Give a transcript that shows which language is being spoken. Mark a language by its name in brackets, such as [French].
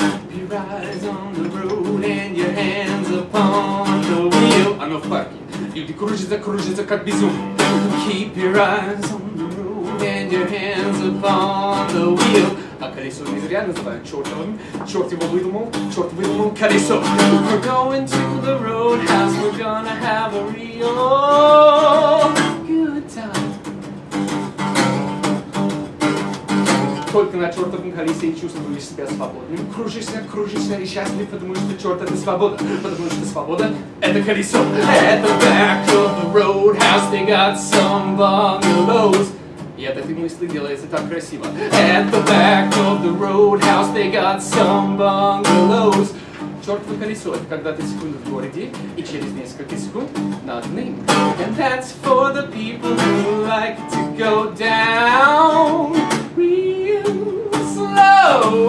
[English] Your eyes on the road and your hands upon the wheel. [Russian] Оно в парке. Люди кружатся, кружатся как безумные. [English] Keep your eyes on the road and your hands upon the wheel. [Russian] А колесо не зря называют чертовым. Черт его выдумал колесо. [English] We're going to the roadhouse, we're gonna have a real good time. [Russian] Только на чертовом колесе и чувствуешь себя свободным. Кружишься, кружишься и счастлив, потому что черт это свобода. Потому что свобода это колесо. [English] At the back of the roadhouse they got some bungalows. [Russian] И от этой мысли делается так красиво. [English] At the back of the roadhouse they got some bungalows. [Russian] Чертово колесо — это когда ты секунду в городе, и через несколько секунд над ним. [English] And that's for the people who like to go down real slow.